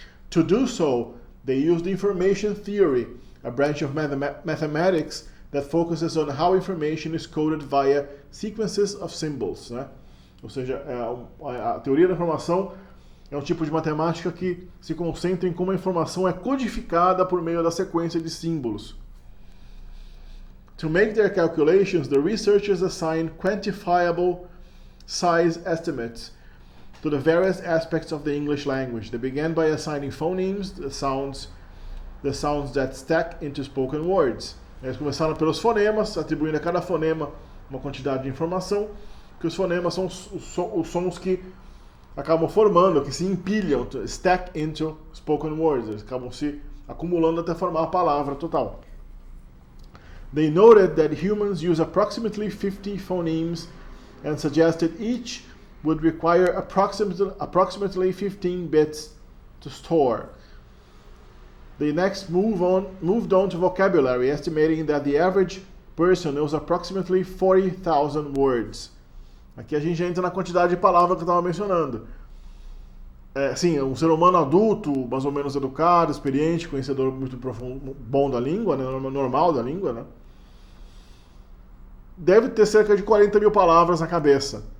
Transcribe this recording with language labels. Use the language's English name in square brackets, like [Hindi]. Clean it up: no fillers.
[English] To do so, they used information theory, a branch of mathematics that focuses on how information is coded via sequences of symbols. [Portuguese] Ou seja, a teoria da informação é um tipo de matemática que se concentra em como a informação é codificada por meio da sequência de símbolos. [English] To make their calculations, the researchers assigned quantifiable size estimates to the various aspects of the English language. They began by assigning phonemes, the sounds that stack into spoken words. [Portuguese] Eles começaram pelos fonemas, atribuindo a cada fonema uma quantidade de informação, que os fonemas são os sons que acabam formando, que se empilham, [English] stack into spoken words, [Portuguese] eles acabam se acumulando até formar a palavra total. [English] They noted that humans use approximately 50 phonemes and suggested each would require approximately 15 bits to store. They next moved on to vocabulary, estimating that the average person knows approximately 40,000 words. [Portuguese] Aqui a gente entra na quantidade de palavras que eu estava mencionando. Sim, um ser humano adulto, mais ou menos educado, experiente, conhecedor muito profundo, bom da língua, normal da língua, deve ter cerca de 40 mil palavras na cabeça.